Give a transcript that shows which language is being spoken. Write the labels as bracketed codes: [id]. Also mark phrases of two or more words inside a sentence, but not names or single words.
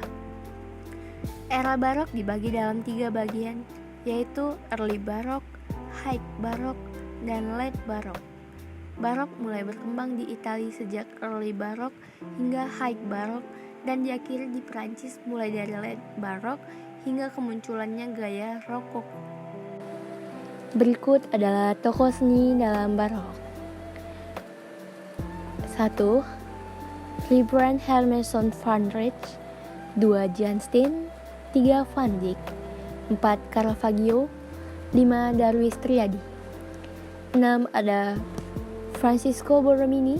[id] Era barok dibagi dalam 3 bagian, yaitu [en] Early Baroque, High Baroque, [id] dan [en] Late Baroque. [id] Barok mulai berkembang di Italia sejak [en] Early Baroque [id] hingga [en] High Baroque [id] dan diakhiri di Prancis mulai dari [en] Late Baroque [id] hingga kemunculannya gaya Rokoko. Berikut adalah tokoh seni dalam barok. 1. Rembrandt Hermanson van Rijn. 2. Jan Steen. 3. Van Dyck. 4. Caravaggio. 5. Darwis Triadi. 6. Ada Francisco Borromini.